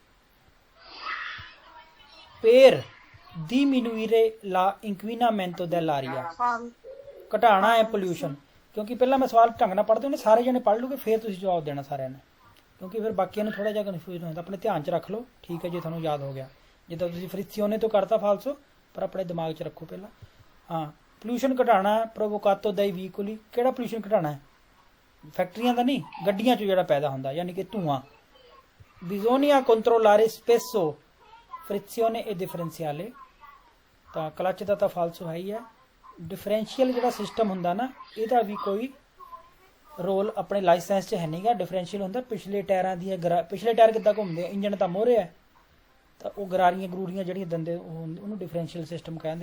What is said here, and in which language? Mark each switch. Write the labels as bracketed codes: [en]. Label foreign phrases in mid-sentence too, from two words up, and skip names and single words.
[it] per diminuire la inquinamento dell'aria, [pa] ਘਟਾਣਾ ਹੈ ਪੋਲਿਊਸ਼ਨ। ਕਿਉਂਕਿ ਪਹਿਲਾਂ ਮੈਂ ਸਵਾਲ ਢੰਗ ਨਾਲ ਪੜ੍ਹਦੇ ਉਹਨੇ ਸਾਰੇ ਜਣੇ ਪੜ੍ਹ ਲੂਗੇ, ਫਿਰ ਤੁਸੀਂ ਜਵਾਬ ਦੇਣਾ ਸਾਰਿਆਂ ਨੇ, ਕਿਉਂਕਿ ਫਿਰ ਬਾਕੀਆਂ ਨੂੰ ਥੋੜਾ ਜਿਹਾ ਕਨਫਿਊਜ਼ਨ ਹੁੰਦਾ। ਆਪਣੇ ਧਿਆਨ 'ਚ ਰੱਖ ਲਓ, ਠੀਕ ਹੈ ਜੀ, ਤੁਹਾਨੂੰ ਯਾਦ ਹੋ ਗਿਆ। ਜਿੱਦਾਂ ਤੁਸੀਂ ਫ੍ਰਿਕਸੀਓਨੇ ਤੋਂ ਕਰਤਾ ਫਾਲਸੋ, ਪਰ ਆਪਣੇ ਦਿਮਾਗ 'ਚ ਰੱਖੋ ਪਹਿਲਾਂ। ਹਾਂ, ਪੋਲਿਊਸ਼ਨ ਘਟਾਣਾ ਹੈ [it] provocato dai veicoli. [pa] ਕਿਹੜਾ ਪੋਲਿਊਸ਼ਨ ਘਟਾਣਾ ਹੈ? ਫੈਕਟਰੀਆਂ ਦਾ ਨਹੀਂ, ਗੱਡੀਆਂ 'ਚੋਂ ਜਿਹੜਾ ਪੈਦਾ ਹੁੰਦਾ, ਯਾਨੀ ਕਿ ਧੂੰਆਂ। [it] bisogna controllare spesso frizione e differenziale। [pa] ਤਾਂ ਕਲਚ ਦਾ ਤਾਂ ਫਾਲਸੋ ਹੈ ਹੀ ਹੈ। ਡਿਫਰੈਂਸ਼ੀਅਲ ਜਿਹੜਾ ਸਿਸਟਮ ਹੁੰਦਾ ਨਾ, ਇਹਦਾ ਵੀ ਕੋਈ ਰੋਲ ਆਪਣੇ ਲਾਇਸੈਂਸ 'ਚ ਹੈ ਨਹੀਂਗਾ। ਡਿਫਰੈਂਸ਼ੀਅਲ ਹੁੰਦਾ ਪਿਛਲੇ ਟਾਇਰਾਂ ਦੀਆਂ ਪਿਛਲੇ ਟਾਇਰ ਕਿੱਦਾਂ ਘੁੰਮਦੇ ਆ, ਇੰਜਣ ਤਾਂ ਮੋਹਰੇ ਹੈ, ਤਾਂ ਉਹ ਗਰਾਰੀਆਂ ਗਰੂਰੀਆਂ ਜਿਹੜੀਆਂ ਦੰਦੇ ਉਹਨੂੰ ਡਿਫਰੈਂਸ਼ੀਅਲ ਸਿਸਟਮ ਕਹਿੰਦੇ।